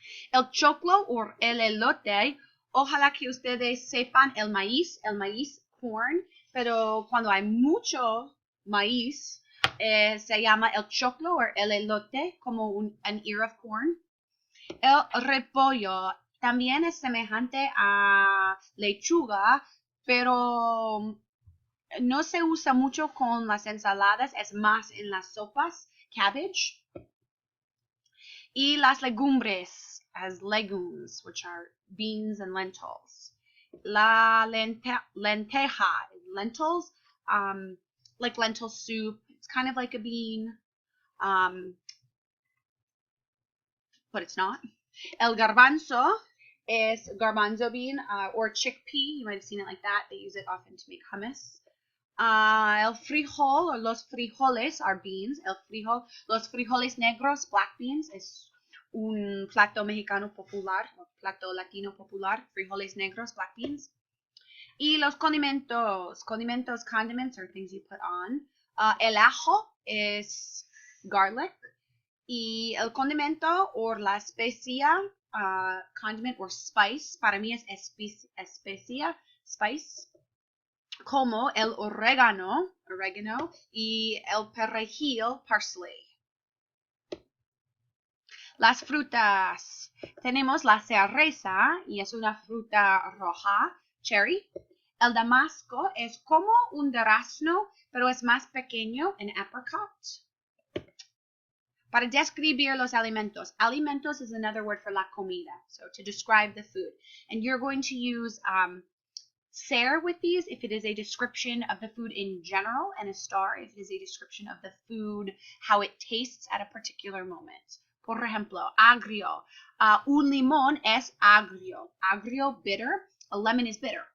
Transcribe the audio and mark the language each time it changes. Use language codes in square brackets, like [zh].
[es] El choclo o el elote, ojalá que ustedes sepan el maíz corn, pero cuando hay mucho maíz, se llama el choclo o el elote, como [en] an ear of corn. [es] El repollo también es semejante a lechuga, pero no se usa mucho con las ensaladas, es más en las sopas, cabbage. Y las legumbres, [en] as legumes, which are beans and lentils. La lenteja, lentils, like lentil soup. It's kind of like a bean, but it's not. El garbanzo is garbanzo bean or chickpea. You might have seen it like that. They use it often to make hummus. El frijol or los frijoles are beans. [es] Los frijoles negros, [en] black beans, [es] es un plato mexicano popular, o plato latino popular. Frijoles negros, [en] black beans. [es] Y los condimentos. [en] Condiments are things you put on. El ajo is garlic. [es] Y el condimento o la especia, [en] condiment or spice, [es] para mí es especia, spice, como el oregano y el perejil, parsley. Las frutas. Tenemos la cereza y es una fruta roja, cherry. El damasco es como un durazno, pero es más pequeño, an apricot. Para describir los alimentos. [en] Alimentos is another word for [es] la comida, [en] so to describe the food. And you're going to use ser with these if it is a description of the food in general, and a star if it is a description of the food, how it tastes at a particular moment. [es] Por ejemplo, agrio. Un limón es agrio. Agrio, bitter. [en] A lemon is bitter.